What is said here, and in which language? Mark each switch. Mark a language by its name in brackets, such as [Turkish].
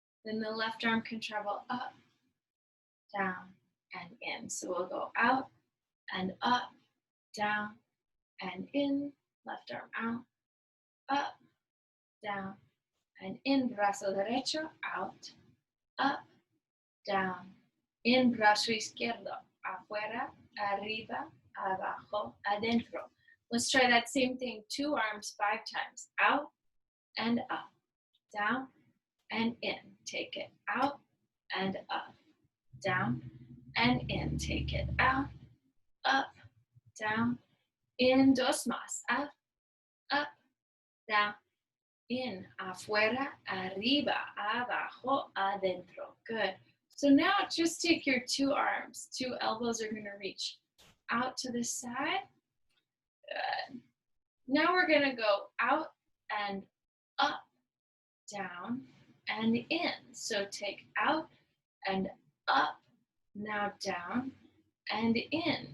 [English] Then the left arm can travel up, down, and in. So we'll go out and up, down, and in. Left arm out, up, down, and in. [Spanish] Brazo derecho, [English] out, up, down, in. [Spanish] Brazo izquierdo, afuera, arriba, abajo, adentro. [English] Let's try that same thing. 2 arms 5 times. Out and up, down and in. Take it out and up, down and in. Take it out, up, down, in. 2 [Spanish] más. [English] Up, down, in. [Spanish] Afuera, arriba, abajo, adentro. [English] Good. So now just take your 2 arms. 2 elbows are going to reach out to the side. Good. Now we're going to go out and up, down, and in. So take out and up, now down and in.